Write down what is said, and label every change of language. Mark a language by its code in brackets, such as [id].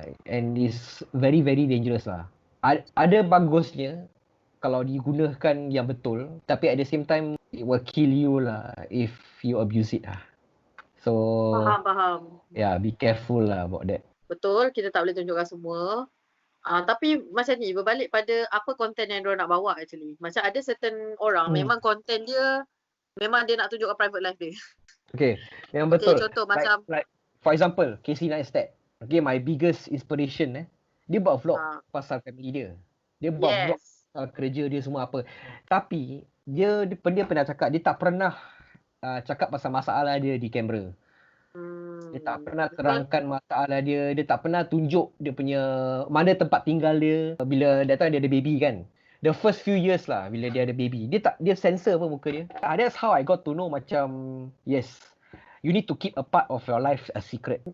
[en] And it's very very dangerous lah. [ms] Ada bagusnya kalau digunakan yang betul, tapi [en] at the same time it will kill you lah if you abuse it lah. So [ms] Faham. [en] Yeah, be careful lah about that. [ms] Betul, kita tak boleh tunjukkan semua. Tapi macam ni, berbalik pada apa konten yang diorang nak bawa actually. Macam ada certain orang, memang konten dia, memang dia nak tunjukkan private life dia. Okay, yang betul. Okay, contoh macam for example, Casey Neistat. Okay, [en] my biggest inspiration [ms] dia buat vlog pasal family dia. Dia buat vlog pasal kerja dia semua apa. Tapi dia pernah cakap dia tak pernah cakap pasal masalah dia di kamera. Dia tak pernah terangkan masalah dia. Dia tak pernah tunjuk dia punya mana tempat tinggal dia bila that time dia ada baby kan. [en] The first few years [ms] lah bila dia ada baby. Dia censor pun muka dia. [en] That's how I got to know macam yes, you need to keep a part of your life a secret.